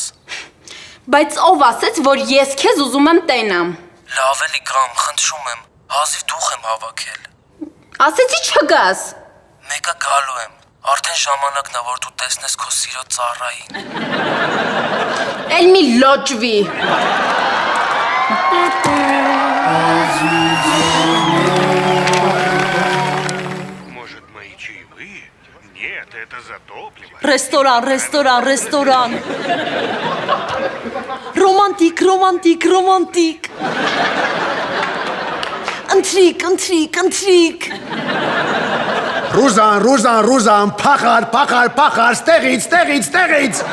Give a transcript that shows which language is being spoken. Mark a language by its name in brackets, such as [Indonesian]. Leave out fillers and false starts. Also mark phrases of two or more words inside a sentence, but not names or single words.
[Armenian] Բայց ով ասեց, որ ես քեզ ուզում եմ տենամ։ Լավ էլի գամ, խնդրում եմ, հազիվ դուխ եմ հավաքել։ Ասեցի չգաս։ Մեկը գալու եմ։ Արդեն ժամանակն է, որ դու տեսնես քո սիրո ծառային։ Էլ մի լոճվի։ [Russian] Может, мои чаевые? Нет, это за топливо. [Armenian] Ռեստորան, ռեստորան, ռեստորան։ Ռոմանտիկ, ռոմանտիկ, ռոմանտիկ։ Ընթրիկ, ընթրիկ, ընթրիկ։ Ռուզան, փախար, ստեղից։